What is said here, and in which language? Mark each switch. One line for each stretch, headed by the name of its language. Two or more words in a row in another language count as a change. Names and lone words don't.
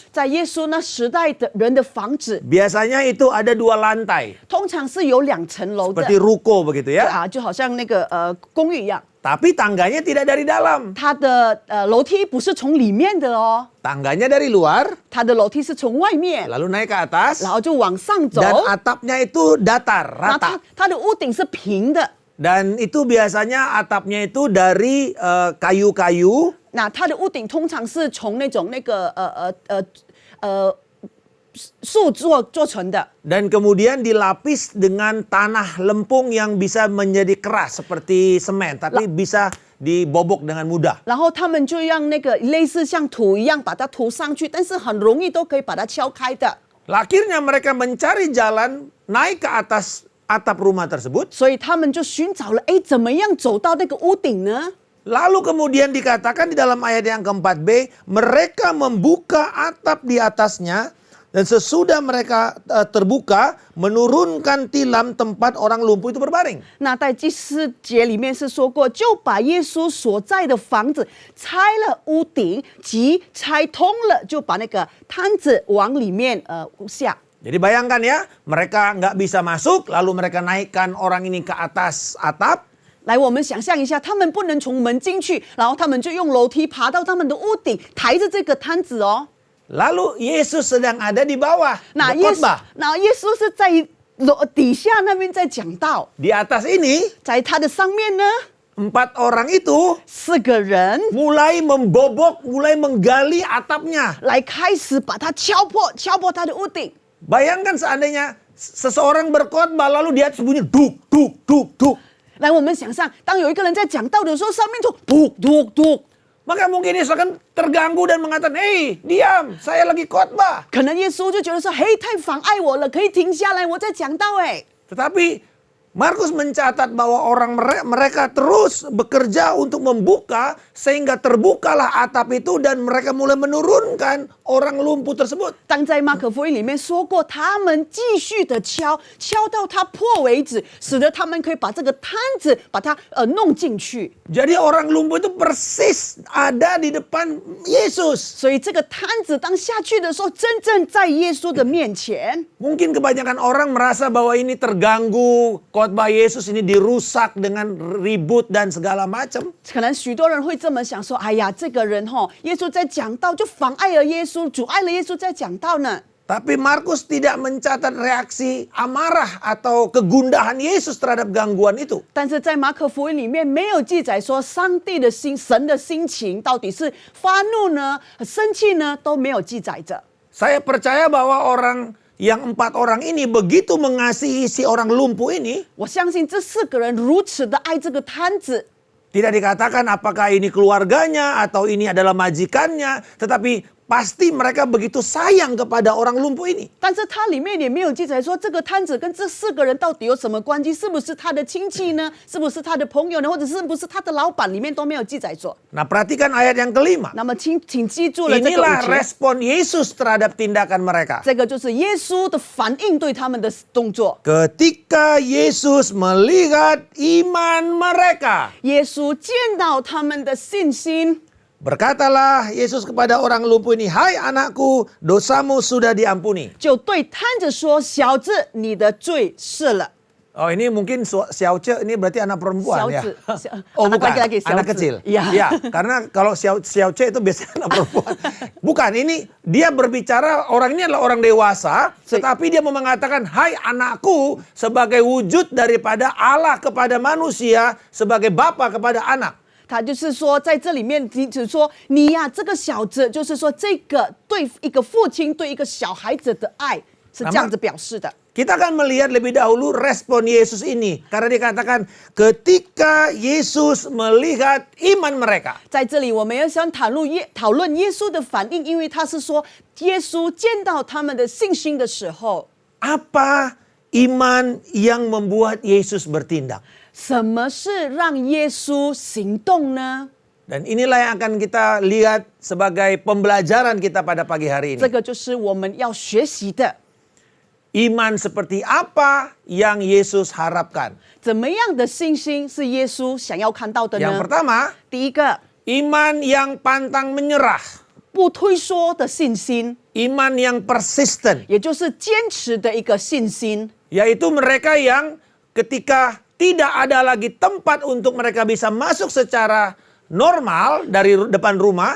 Chinese: 在耶稣那时代的人的房子，
Indonesian: biasanya itu ada 2 lantai.
Chinese: 通常是有2层楼的
Indonesian: Seperti ruko begitu ya.
Chinese: 啊，就好像那个公寓一样。
Indonesian: Tapi tangganya tidak dari dalam.
Chinese: 它的楼梯不是从里面的哦，
Indonesian: Tangganya dari luar,
Chinese: 它的楼梯是从外面，
Indonesian: lalu naik ke atas.
Chinese: 然后就往上走。
Indonesian: Dan atapnya itu datar,
Chinese: 然后
Indonesian: rata.
Chinese: 它的屋顶是平的，
Indonesian: Dan itu biasanya atapnya itu dari kayu-kayu.
Chinese: 那它的屋顶通常是从那种树做成的。
Indonesian: Dan kemudian dilapis dengan tanah lempung yang bisa menjadi keras seperti semen. Tapi bisa dibobok dengan mudah.
Chinese: 然后他们就让那个类似像土一样把它涂上去，但是很容易都可以把它敲开的。
Indonesian: Akhirnya mereka mencari jalan naik ke atas atap rumah tersebut.
Chinese: 所以他们就寻找了，哎，怎么样走到那个屋顶呢？
Indonesian: Lalu kemudian dikatakan di dalam ayat yang keempat B, mereka membuka atap di atasnya. Dan sesudah mereka terbuka, menurunkan tilam tempat orang lumpuh itu berbaring.
Chinese: 那在第4节里面是说过，就把耶稣所在的房子拆了屋顶，即拆通了，就把那个摊子往里面下。
Indonesian: Jadi bayangkan ya, mereka nggak bisa masuk, lalu mereka naikkan orang ini ke atas atap.
Chinese: 来，我们想象一下，他们不能从门进去，然后他们就用楼梯爬到他们的屋顶，抬着这个摊子哦。
Indonesian: Lalu Yesus sedang ada di bawah,
Chinese: 那耶稣
Indonesian: berkhotbah.
Chinese: 是在底下那边在讲道，
Indonesian: Di atas ini,
Chinese: 在他的上面呢，
Indonesian: 4 orang itu
Chinese: 4 个人
Indonesian: mulai membobok, mulai menggali atapnya.
Chinese: 来开始把它敲破他的屋顶。
Indonesian: Bayangkan seandainya seseorang berkhotbah lalu di atas bunyi duk, duk, duk, duk.
Chinese: 来，我们想象，当有一个人在讲道的时候，上面就嘟嘟嘟，
Indonesian: Maka mungkin Yesus akan terganggu dan mengatakan, hei diam, saya lagi khotbah.
Chinese: 可能耶稣就觉得说，嘿，太妨碍我了，可以停下来，我在讲道哎。
Indonesian: Tetapi Markus mencatat bahwa orang mereka terus bekerja untuk membuka sehingga terbukalah atap itu dan mereka mulai menurunkan orang lumpuh tersebut.
Chinese: 当在马可福音里面说过，他们继续的敲到它破为止，使得他们可以把这个摊子把它弄进去。
Indonesian: Jadi orang lumpuh itu persis ada di depan Yesus.
Chinese: 所以这个摊子当下去的时候，真正在耶稣的面前。
Indonesian: Mungkin kebanyakan orang merasa bahwa ini terganggu, khotbah Yesus ini dirusak dengan ribut dan segala macam.
Chinese: 可能许多人会这么想说：“哎呀，这个人耶稣在讲道，就妨碍了耶稣，阻碍了耶稣在讲道呢。”
Indonesian: Tapi Markus tidak mencatat reaksi amarah atau kegundahan Yesus terhadap gangguan itu.
Chinese: 但是在马可福音里面没有记载说上帝的神的心情到底是发怒呢、生气呢，都没有记载着。
Indonesian: Saya percaya bahwa orang yang 4 orang ini begitu mengasihi si orang lumpuh ini.
Chinese: 我相信这4个人如此的爱这个摊子，
Indonesian: Tidak dikatakan apakah ini keluarganya atau ini adalah majikannya. Tetapi pasti mereka begitu sayang kepada orang lumpuh ini.
Chinese: 但是它里面也没有记载说这个摊子跟这4个人到底有什么关系，是不是他的亲戚呢？是不是他的朋友呢？或者是不是他的老板？里面都没有记载做。
Indonesian: Nah, perhatikan ayat yang kelima.
Chinese: 那么请记住了这个
Indonesian: Inilah
Chinese: 5节，
Indonesian: respon Yesus terhadap tindakan mereka.
Chinese: 这个就是耶稣的反应对他们的动作。
Indonesian: Ketika Yesus melihat iman mereka,
Chinese: 耶稣见到他们的信心，
Indonesian: berkatalah Yesus kepada orang lumpuh ini, "Hai anakku, dosamu sudah diampuni."
Chinese: 就对摊子说：“小子，你的罪赦了。”
Indonesian: Oh, ini mungkin Xiaoce ini berarti anak perempuan ya. Oh, anak bukan, laki-laki, anak Xiaozi. kecil. Ya. Ya, karena kalau Xiaoce itu biasanya anak perempuan. Bukan, ini dia berbicara, orang ini adalah orang dewasa, tetapi dia mau mengatakan, "Hai anakku," sebagai wujud daripada Allah kepada manusia, sebagai bapa kepada anak.
Chinese: 他就是说，在这里面，只说你呀，这个小子，就是说这个对一个父亲对一个小孩子的爱是这样子表示的。
Indonesian: Kita akan melihat lebih dahulu respon Yesus ini. Karena dikatakan ketika Yesus melihat iman mereka.
Chinese: 在这里，我们要想讨论耶稣的反应，因为他是说，耶稣见到他们的信心的时候，
Indonesian: Apa iman yang membuat Yesus bertindak?
Chinese: 什么是让耶稣行动呢？
Indonesian: Dan inilah yang akan kita lihat sebagai pembelajaran kita pada pagi hari
Chinese: 这
Indonesian: ini.
Chinese: 个就是我们要学习的。
Indonesian: Iman seperti apa yang Yesus harapkan?
Chinese: 怎么样的信心是耶稣想要看到的
Indonesian: Yang
Chinese: 呢？
Indonesian: pertama,
Chinese: 第一个，
Indonesian: iman yang pantang menyerah.
Chinese: 不推缩的信心，
Indonesian: Iman yang persisten.
Chinese: 也就是坚持的一个信心。
Indonesian: Yaitu mereka yang ketika tidak ada lagi tempat untuk mereka bisa masuk secara normal dari depan rumah.